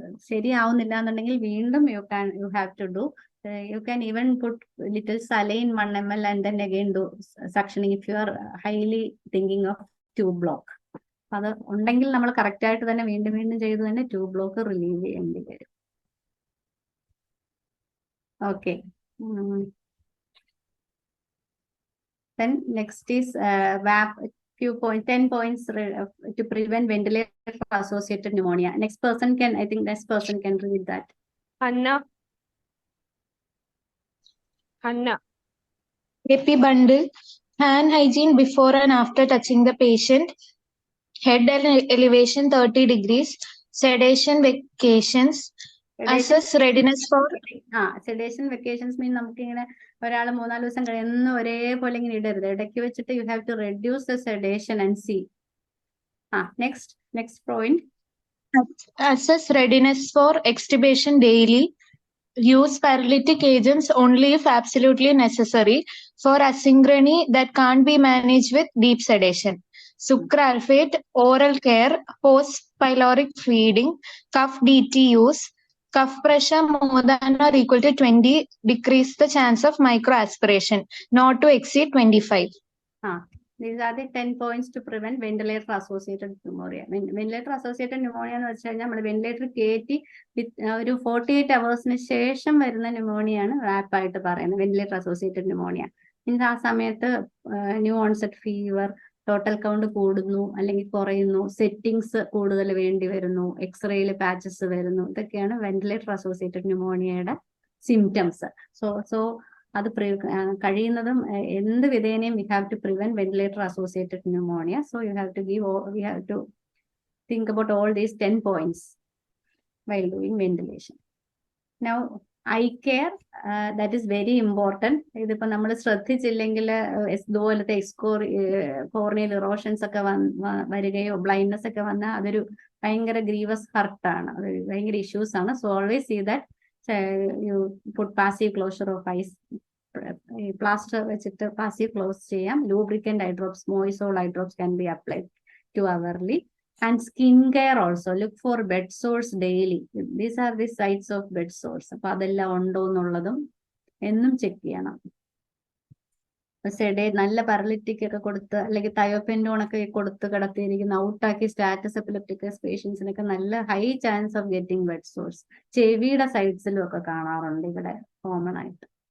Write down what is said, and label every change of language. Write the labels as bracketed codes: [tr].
[ml] ശരിയാവുന്നില്ല എന്നുണ്ടെങ്കിൽ വീണ്ടും [en] You have to do. You can even put little saline 1 ml and then again do suctioning if you are highly thinking of tube block. [ml] അത് ഉണ്ടെങ്കിൽ നമ്മൾ correct ആയിട്ട് തന്നെ വീണ്ടും ചെയ്ത് തന്നെ ട്യൂബ് ബ്ലോക്ക് റിലീവ് ചെയ്യേണ്ടി വരും. [en] Okay. Then next is VAP, 10 points to prevent ventilator associated pneumonia. Next person can read that. Hanna. AP bundle, hand hygiene before and after touching the patient, head elevation 30 degrees, sedation vacations, assess readiness for... sedation vacations mean [ml] നമുക്ക് ഇങ്ങനെ ഒരാൾ 3-4 ദിവസം കഴിയുന്ന ഒരേപോലെ ഇങ്ങനെ ഇടരുത്. ഇടയ്ക്ക് വെച്ചിട്ട് [en] you have to reduce the sedation and see. Next point. Assess readiness for extubation daily. Use paralytic agents only if absolutely necessary for asynchrony that can't be managed with deep sedation. Sucralfate, oral care, post pyloric feeding, cuff DT use, cuff pressure more than or equal to 20 decrease the chance of microaspiration, not to exceed 25. These are the 10 points to prevent ventilator associated pneumonia. [ml] Ventilator associated pneumonia എന്ന് വെച്ച് കഴിഞ്ഞാൽ നമ്മൾ ventilator കയറ്റി ഒരു 48 hours ശേഷം വരുന്ന ന്യൂമോണിയാണ് വാപ്പ് ആയിട്ട് പറയുന്നത്, വെന്റിലേറ്റർ അസോസിയേറ്റഡ് ന്യൂമോണിയ. മീൻസ് ആ സമയത്ത് new onset fever, total count കൂടുന്നു അല്ലെങ്കിൽ കുറയുന്നു, സെറ്റിങ്സ് കൂടുതൽ വേണ്ടി വരുന്നു, എക്സ്റേയിൽ പാച്ചസ് വരുന്നു, ഇതൊക്കെയാണ് വെന്റിലേറ്റർ അസോസിയേറ്റഡ് ന്യൂമോണിയയുടെ സിംറ്റംസ്. സോ അത് കഴിയുന്നതും എന്ത് വിധേനയും [en] we have to prevent ventilator associated pneumonia. So we have to think about all these 10 points while doing ventilation. Now eye care, that is very important. [ml] ഇതിപ്പോ നമ്മൾ ശ്രദ്ധിച്ചില്ലെങ്കിൽ ഇതുപോലത്തെ corneal erosions ഒക്കെ വരികയോ blindness ഒക്കെ വന്നാൽ അതൊരു ഭയങ്കര ഗ്രീവസ് ഹർട്ടാണ്, അത് ഭയങ്കര ഇഷ്യൂസ് ആണ്. [en] so always see that you put passive closure of eyes, plaster [ml] വെച്ചിട്ട് [en] passive close [ml] ചെയ്യാം. [en] Lubricant eye drops, Moisol eye drops can be applied 2 hourly. And skin care also, look for bed sores daily. These are the sites of bed sores. [ml] അപ്പൊ അതെല്ലാം ഉണ്ടോ എന്നുള്ളതും എന്നും check ചെയ്യണം. നല്ല parallactic ഒക്കെ കൊടുത്ത് അല്ലെങ്കിൽ തയോപെൻഡോൺ ഒക്കെ കൊടുത്ത് കിടത്തിയിരിക്കുന്ന ഔട്ടാക്കി സ്റ്റാറ്റസ് എപ്പിലെപ്റ്റിക്കസ് പേഷ്യൻസിനൊക്കെ നല്ല [en] High chance of getting bed sores. [ml] ചെവിയുടെ സൈഡ്സിലും ഒക്കെ കാണാറുണ്ട് ഇവിടെ കോമൺ ആയിട്ട്.